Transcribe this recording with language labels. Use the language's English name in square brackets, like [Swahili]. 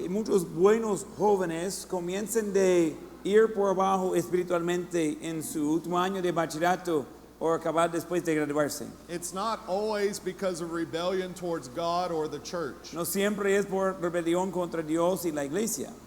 [Spanish] Y muchos buenos jóvenes comienzan de ir por abajo espiritualmente en su último año de bachillerato o acabar después de graduarse. [English] It's not always because of rebellion towards God or the church. [Spanish] No siempre es por rebelión contra Dios y la iglesia.